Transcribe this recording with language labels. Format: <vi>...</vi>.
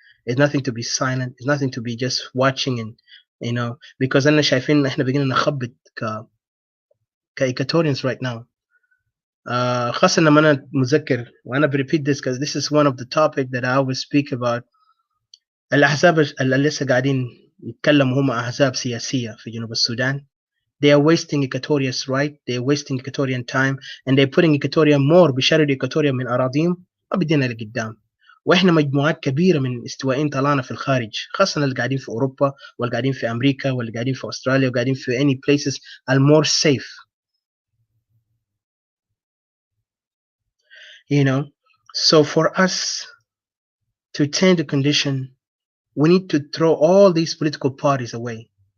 <en>It's nothing to be silent. It's nothing to be just watching and because</en> <ar>أنا شايفين إحنا بقينا نخبط</ar> <en>كإيكاتوريans right now.</en> <ar>خاصة لما أنا مذكر وأنا</ar> <en>repeat this because this is one of the topic that I always speak about.</en> <ar>الأحزاب اللي لسه قاعدين يتكلموا هم أحزاب سياسية في جنوب السودان.</ar> <en>They are wasting Equatoria's right. They are wasting Equatorian time and they're putting Equatoria more</en> <ar>بيشردوا Equatoria من أراضيهم ما بدينا لقدام. واحنا مجموعات كبيره من استوائيين طلعنا في الخارج خاصه اللي قاعدين في اوروبا واللي قاعدين في امريكا واللي قاعدين في استراليا وقاعدين في</ar> <en>any places are more safe. So for us to change the condition we need to throw all these political parties away.</en>